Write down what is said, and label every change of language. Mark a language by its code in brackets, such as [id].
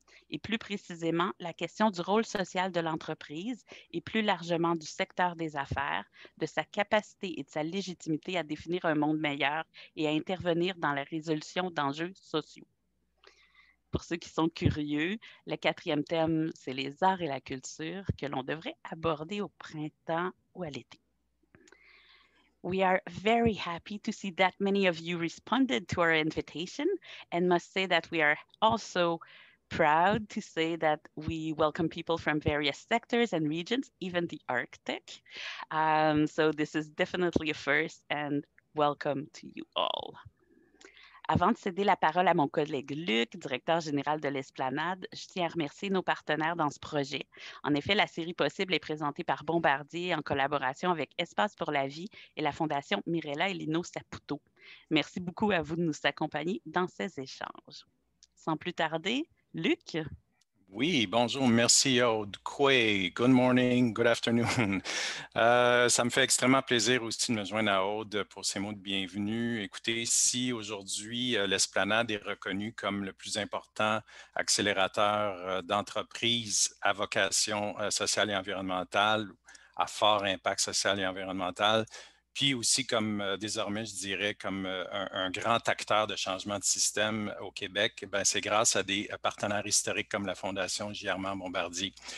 [fr] Et plus précisément, la question du rôle social de l'entreprise et plus largement du secteur des affaires, de sa capacité et de sa légitimité à définir un monde meilleur et à intervenir dans la résolution d'enjeux sociaux. Pour ceux qui sont curieux, le quatrième thème, c'est les arts et la culture que l'on devrait aborder au printemps ou à l'été. [en] We are very happy to see that many of you responded to our invitation and must say that we are also proud to say that we welcome people from various sectors and regions, even the Arctic. So this is definitely a first and welcome to you all. [fr] Avant de céder la parole à mon collègue Luc, directeur général de l'Esplanade, je tiens à remercier nos partenaires dans ce projet. En effet, la série Possible est présentée par Bombardier en collaboration avec Espace pour la vie et la Fondation Mirella et Lino Saputo. Merci beaucoup à vous de nous accompagner dans ces échanges. Sans plus tarder, Luc. Oui, bonjour, merci Aude. [en] Good morning, good afternoon. [fr] Ça me fait extrêmement plaisir aussi de me joindre à Aude pour ces mots de bienvenue. Écoutez, si aujourd'hui l'Esplanade est reconnue comme le plus important accélérateur d'entreprises à vocation sociale et environnementale, à fort impact social et environnemental, puis aussi comme désormais, je dirais, comme un grand acteur de changement de système au Québec, c'est grâce à des partenaires historiques comme la Fondation J. Armand Bombardier.